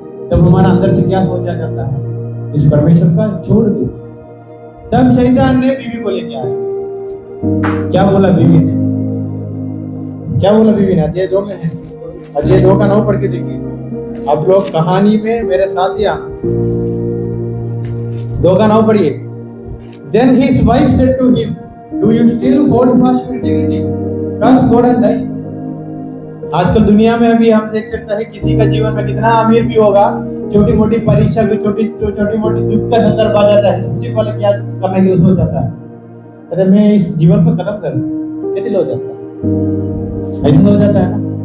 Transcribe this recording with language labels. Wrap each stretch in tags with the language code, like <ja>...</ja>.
<hi>तब हमारा अंदर से क्या सोचा जाता है? इस परमेश्वर का छोड़ दो। तब शैतान ने बीवी को लेके आया। क्या बोला बीवी ने? क्या बोला बीवी ने? अध्याय 2 में है, अध्याय 2 का 9 पढ़ के देखिए। आप लोग कहानी में मेरे साथ ही आना। 2 का 9 पढ़िए।</hi> <en>Then his wife said to him, Do you still hold fast to integrity? Curse God and die.</en> <hi>आजकल दुनिया में अभी हम देख सकते हैं किसी का जीवन में कितना अमीर भी होगा, छोटी मोटी परीक्षा की छोटी मोटी दुख का संदर्भ आ जाता है, सबसे पहले क्या करने के लिए सोच जाता है? अरे मैं इस जीवन को खत्म कर दूं, सेटल हो जाता है। ऐसा हो जाता है ना।</hi>